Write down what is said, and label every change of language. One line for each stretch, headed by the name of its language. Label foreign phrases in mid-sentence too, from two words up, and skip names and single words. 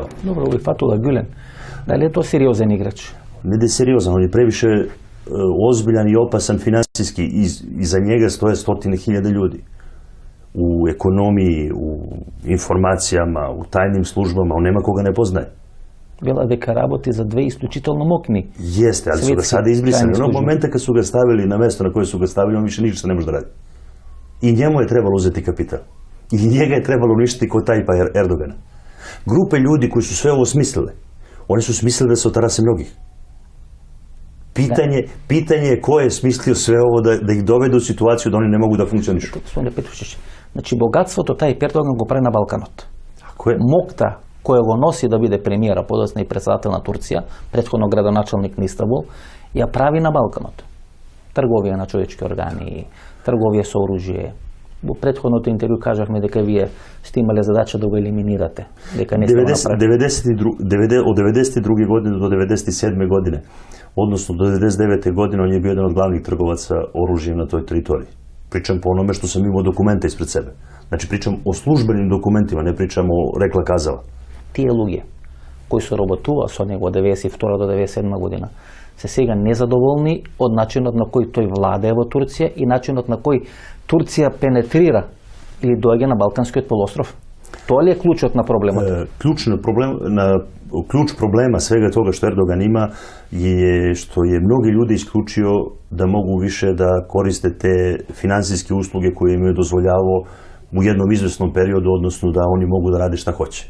Serbian: Dobro, ovo je Fethullah Gülen. Da li je to seriozan igrač? Ne da je seriozan, on je previše ozbiljan i opasan finansijski. Iza njega stoje 100.000 ljudi. U ekonomiji, u informacijama, u tajnim službama, on nema koga ne poznaje.
Macedonian: Vela дека работи за две исклучително мокни.
Serbian: Jeste, ali su ga sada izbrisali. Onog momenta kad su ga stavili na mesto na koje su ga stavili, on više ništa ne može da radi. I njemu je trebalo uzeti kapital. I njega je trebalo uništiti kod Tajipa Erdogana. Grupe ljudi koji su sve ovo smislile, oni su smislili da se otarase mnogih. Pitanje je ko je smislio sve ovo da ih dovede u situaciju da oni ne mogu da funkcionišu. Gospodine Petrušić, znači
Macedonian: богатството Тајип Ердоган го прави на Балканот.
Serbian: Tako je.
Macedonian: Мокта која го носи да биде премиера, подоцна и председател на Турција, претходно градоначалник на Истанбул, ја прави на Балканот. Трговија на човечки органи, трговија со оружје. Во претходното интервју кажавме дека вие сте имале задача да го елиминирате, дека не сте го направили.
Serbian: Od 92. godine do 97. godine, odnosno do 99. godine, on je bio jedan od glavnih trgovaca oružjem na toj teritoriji. Pričam po onome što sam imao dokumenta ispred sebe. Znači, pričam o službenim dokumentima, ne pričam o rekla kazala.
Macedonian: Тие луѓе кои се работува со него од 92 до 97 година се сега незадоволни од начинот на кој тој владее во Турција и начинот на кој Турција пенетрира или доаѓа на Балканскиот полуостров. То ли е клучот на проблемот?
Serbian: Ključ problema svega toga što Erdogan ima je što je mnogi ljudi isključio da mogu više da koriste te finansijske usluge koje im je dozvoljavao u jednom izvesnom periodu, odnosno da oni mogu da rade šta hoće.